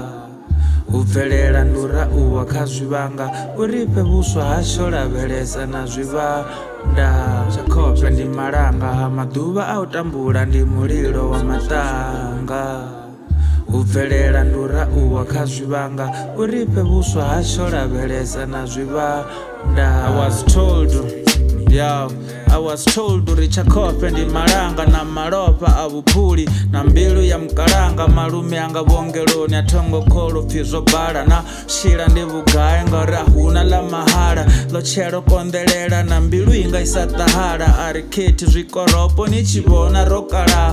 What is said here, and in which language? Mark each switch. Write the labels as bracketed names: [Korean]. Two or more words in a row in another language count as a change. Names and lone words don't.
[Venda] U bvelela ndura uwa kha zwivhanga, uripe vhuswa hasho lavhelesa na zwivhanda. Chakope ndi malanga, maduva a u tambula ndi mulilo wa matanga. U bvelela ndura uwa kha zwivhanga, uripe vhuswa hasho lavhelesa na zwivhanda. [English] I was told, yo, I was told [Venda] uri Chakope ndi malanga na malofha a vhuphuli na mbilu ya mkalanga. Malume anga vhuongeloni a thongo kholo pfi zwo bala, na shila ndi vhugai ngauri a huna ḽa mahala. Ḽo tshelo konḓelela na mbilu inga isa ṱahala, a ri khethi zwikoropo ni tshi vhona ro kala.